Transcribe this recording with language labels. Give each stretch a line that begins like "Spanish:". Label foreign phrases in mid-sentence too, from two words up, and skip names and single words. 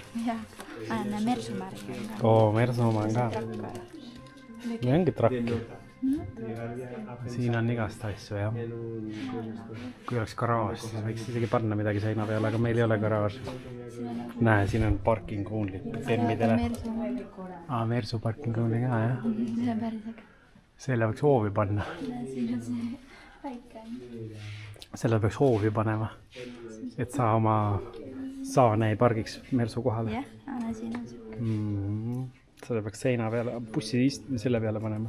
Estonian: jah, annan Mersumärgi. oo, Mersu oma on ka. või ongi trakk. siin on igast asju jah. kui oleks garaaž, siis võiks isegi panna midagi seina peale, aga meil ei ole garaaži. näe, siin on
English: parking only
Estonian: bemmidele. Mersu
English: parking only
Estonian: ka jah. See on päris äge. selle võiks hoovi panna. Siin on see väike. selle peaks hoovi panema, et sa oma saane ei pargiks Mersu kohale. jah, anna siin on siuke. selle peaks seina peale, bussi selle peale panema.